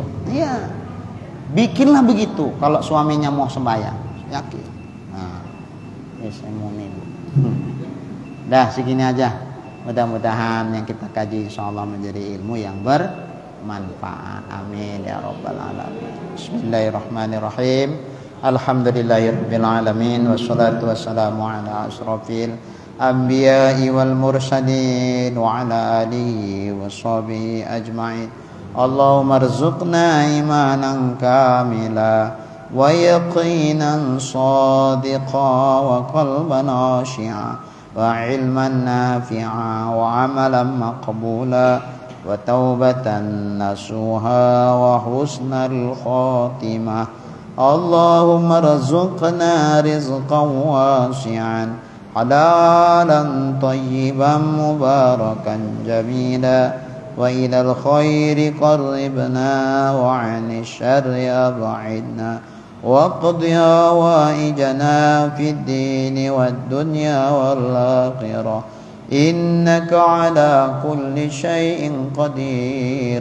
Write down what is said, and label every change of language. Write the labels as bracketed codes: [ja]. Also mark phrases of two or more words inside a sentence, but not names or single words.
[id] Iya, bikinlah begitu. Kalau suaminya mau sembahyang, yakin. Nah, saya mau nih bu. Dah segini aja. Mudah-mudahan yang kita kaji insyaallah menjadi ilmu yang bermanfaat. [ar] آمين يا رب العالمين. بسم الله الرحمن الرحيم. الحمد لله رب العالمين والصلاة والسلام على أشرف الأنبياء والمرسلين وعلى آله وصحبه أجمعين. اللهم ارزقنا إيمانا كاملا ويقينا صادقا وقلبا خاشعا وعلما نافعا وعملا مقبولا وتوبة نصوحا وحسن الخاتمة. اللهم ارزقنا رزقا واسعا حلالا طيبا مباركا جميلا وإلى الخير قربنا وعن الشر أبعدنا واقض حوائجنا في الدين والدنيا والآخرة إنك على كل شيء قدير.